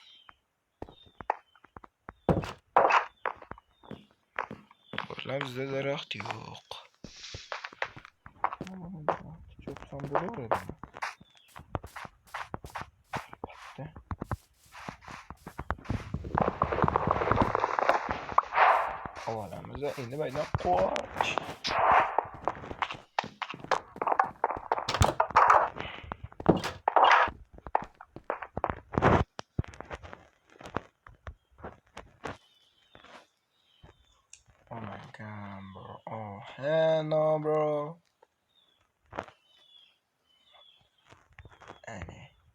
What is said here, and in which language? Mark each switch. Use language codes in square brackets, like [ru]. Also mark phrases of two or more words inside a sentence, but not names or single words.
[uz] Bolalar, bizda daraxt yo'q. Cho'psam bo'laveradimi? Avvalamiz endi baydan qoch. [en] Oh my god, bro. Oh, hell no, bro. Annie.